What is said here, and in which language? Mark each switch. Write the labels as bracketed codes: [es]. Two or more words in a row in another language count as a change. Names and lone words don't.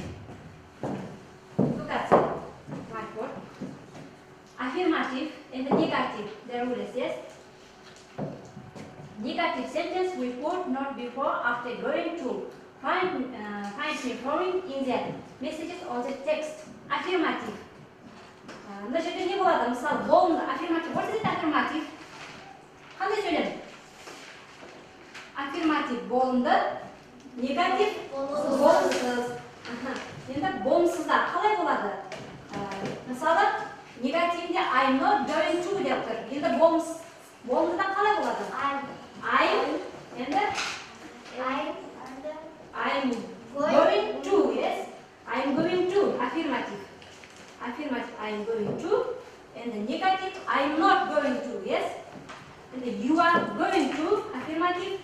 [en] Look at the whiteboard. Affirmative and the negative, the rules, yes? Negative sentence we put not before, after going to. Find me following in the messages on the text. [kk] Affirmative. Мына жерде не болады? Мысалы, болымды, affirmative. [en] What is it affirmative? [kk] Қандай сөйлем? Affirmative болымды, негатив болымсыз. Енді болымсызда қалай болады? Мысалы, негативінде [en] I I'm not going to [kk] деп тұр. Енді болмыда қалай болады? [en] I'm енді I'm going to, yes? I'm going to, affirmative. Affirmative, I'm going to. And the negative, I'm not going to, yes? And the you are going to, affirmative.